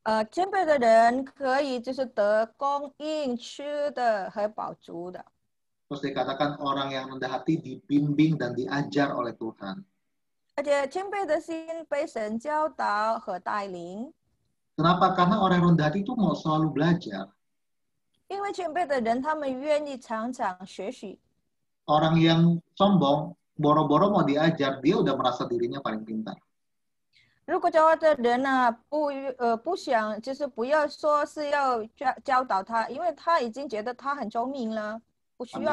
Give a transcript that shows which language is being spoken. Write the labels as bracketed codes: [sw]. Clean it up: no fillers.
[zh] 谦卑的人可以就是得供应吃的和饱足的。 [id] Terus dikatakan orang yang rendah hati dibimbing dan diajar oleh Tuhan. [zh] 而且谦卑的心被神教导和带领。 [id] Kenapa? Karena orang yang rendah hati itu mau selalu belajar. [zh] 因为谦卑的人，他们愿意常常学习。 [id] Orang yang sombong, boro-boro mau diajar, dia udah merasa dirinya paling pintar. [zh] 如果骄傲的人呢，不想，就是不要说是要教导他，因为他已经觉得他很聪明了，不需要。